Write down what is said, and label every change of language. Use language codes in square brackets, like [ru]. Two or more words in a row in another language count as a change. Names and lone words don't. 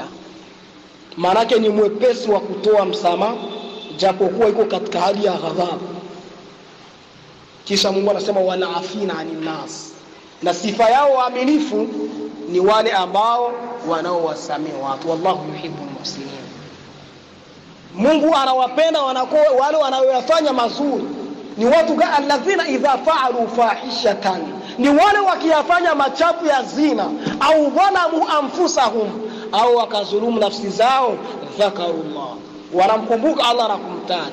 [sw] Maana yake ni mwepesi wa kutoa msamaha japokuwa iko katika hali ya ghadhabu. Kisha Mungu anasema [ar] والعافين عن الناس, [sw] na sifa yao waaminifu ni wale ambao wanaowasamehe watu. [ar] والله يحب المحسنين, [sw] Mungu anawapenda wale wanaoyafanya mazuri. Ni watu gani? [ar] الذين إذا فعلوا فاحشة, [sw] ni wale wakiyafanya machafu ya zina, au [ar] ظلموا أنفسهم, [sw] au wakazulumu nafsi zao, dhakarullah, wanamkumbuka Allah na kumtaja.